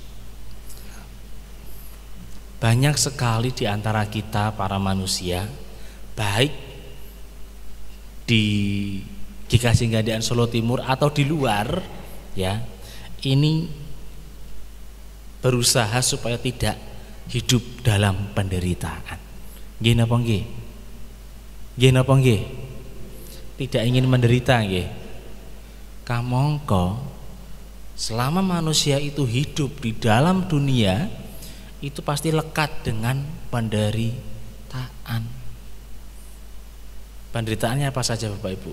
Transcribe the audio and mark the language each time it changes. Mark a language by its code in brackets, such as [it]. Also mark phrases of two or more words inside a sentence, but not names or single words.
[id] Banyak sekali di antara kita para manusia, baik di GKJ Gandean Solo Timur atau di luar, ya, ini berusaha supaya tidak hidup dalam penderitaan. [jv] Nggih napa nggih? Nggih napa nggih? [id] Tidak ingin menderita nggih. Kamangka selama manusia itu hidup di dalam dunia, itu pasti lekat dengan penderitaan. Penderitaannya apa saja Bapak Ibu?